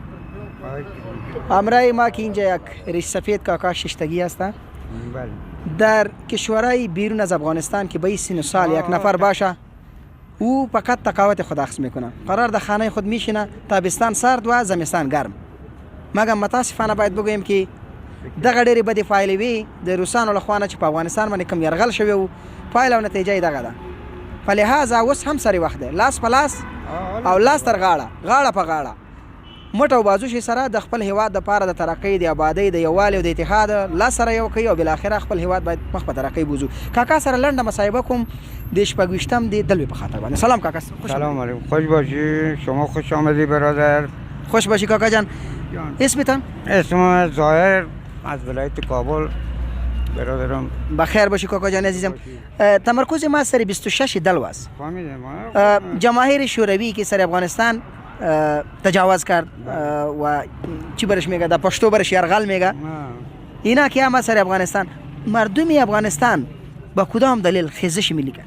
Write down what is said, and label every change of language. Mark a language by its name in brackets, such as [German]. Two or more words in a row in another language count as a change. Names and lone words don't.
[Persian] امرای ما که اینجا یک ریش سفید کاکا ششتگی هستن در کشورهای بیرون از افغانستان که به این سن و سال یک نفر باشه او فقط تقاوت خود اخذ میکنه، قرار در خانه خود میشینه، تابستان سرد و زمستان گرم. مگم متاسفانه باید بگویم که [Pashto] دغه ډېرې بدې پایلې وي د روسانو له خوا نه چې په افغانستان باندې کوم یرغل شوی و پایله او نتیجه یې دغه ده. په لحاظه اوس هم سری وخت دی لاس په لاس او لاس تر غاړه په غاړه مټ او بازو شي سره د خپل هیواد دپاره د ترقۍ د آبادۍ د یووالي او د اتحاد لاس سره یو کوي او بالاخره خپل هیواد باید مخ په ترقۍ بوځو. کاکا سره لنډه مصاحبه کوم د شپږویشتم د دلوي په خاطر باندې. سلام کاکا. [Arabic] سلام علیکم. [Persian] خوش باشی. شما خوش آمدی برادر. خوش باشی کاکا جان. اسمتان؟ اسم ظاهر از ولایت کابل. برادرم بخیر باشی کاکا جان عزیزم. تمرکز ما سر 26 دلو است. جماهیر شوروی که سر افغانستان تجاوز کرد و چی برش میگه در پشتو برش یرغل میگه اینا که هم سر افغانستان مردم افغانستان با کدام دلیل خیزش ملی کرد؟